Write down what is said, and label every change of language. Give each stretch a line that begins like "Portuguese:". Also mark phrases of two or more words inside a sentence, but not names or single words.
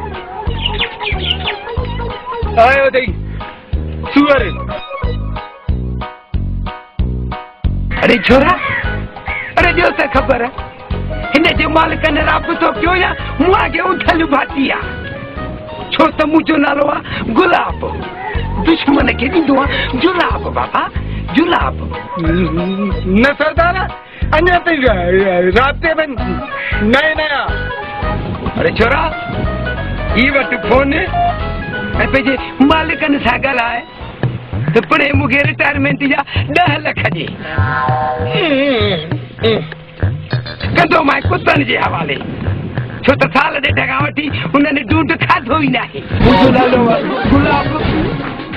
Sindhi: आयो अथई सूअर अरे छोरा अरे जो त ख़बर हिन जे मालिकनि राबतो कयो या मूं खे उथल भाती आहे छो त मुंहिंजो नालो आहे गुलाब दुश्मन खे ॾींदो आहे जुलाब बाबा जुलाब न सरदार अञा ताईं राब्ते में नया नया अरे छोरा ई वटि फोन ऐं पंहिंजे मालिकनि सां ॻाल्हाए त पिणे मूंखे रिटायरमेंट जा 10 लख ॾे कंदो मां कुतनि जे हवाले छो त साल ॾेढ खां वठी हुननि ढूंढ खाधो ई न आहे मुंहिंजो नालो गुलाब